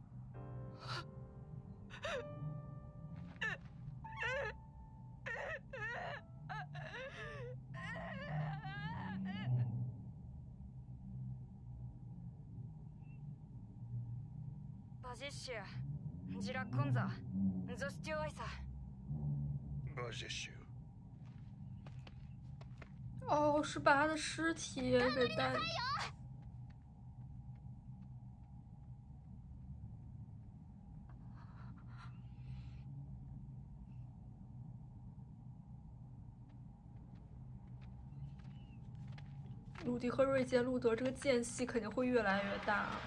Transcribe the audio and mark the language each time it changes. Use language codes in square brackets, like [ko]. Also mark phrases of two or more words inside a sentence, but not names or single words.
[zh] バジッシュ、ジラコンザ、ゾスティオアイサ。バジッシュ。哦，是把他的尸体给带。鲁迪和瑞杰路德这个间隙肯定会越来越大。